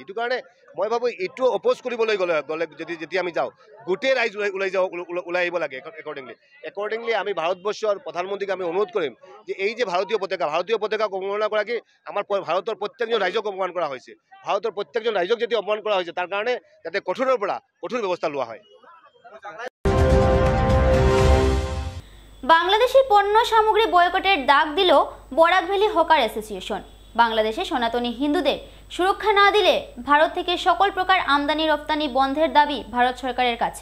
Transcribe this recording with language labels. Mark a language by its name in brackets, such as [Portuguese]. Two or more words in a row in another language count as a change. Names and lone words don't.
[Assamese] এইটো কাৰণে মই ভাবোঁ এইটো অপ'জ কৰিবলৈ গ'লে যেতিয়া আমি যাওঁ, গোটেই ৰাইজ ওলাই আহিব লাগে। একৰ্ডিংলি আমি ভাৰতবৰ্ষৰ প্ৰধানমন্ত্ৰীক আমি অনুৰোধ কৰিম যে এই যে ভাৰতীয় পতাকা অৱমাননা কৰা কি আমাৰ ভাৰতৰ প্ৰত্যেকজন ৰাইজক অপমান কৰা হৈছে, ভাৰতৰ প্ৰত্যেকজন ৰাইজক যেতিয়া অপমান কৰা হৈছে তাৰ কাৰণে যাতে কঠোৰৰ পৰা কঠোৰ ব্যৱস্থা লোৱা হয়। [Bangla] বাংলাদেশি পণ্য সামগ্রী বয়কটের ডাক দিল বরাক ভ্যালি হকার অ্যাসোসিয়েশন। বাংলাদেশে সনাতনী হিন্দুদের সুরক্ষা না দিলে ভারত থেকে সকল প্রকার আমদানি রপ্তানি বন্ধের দাবি ভারত সরকারের কাছে।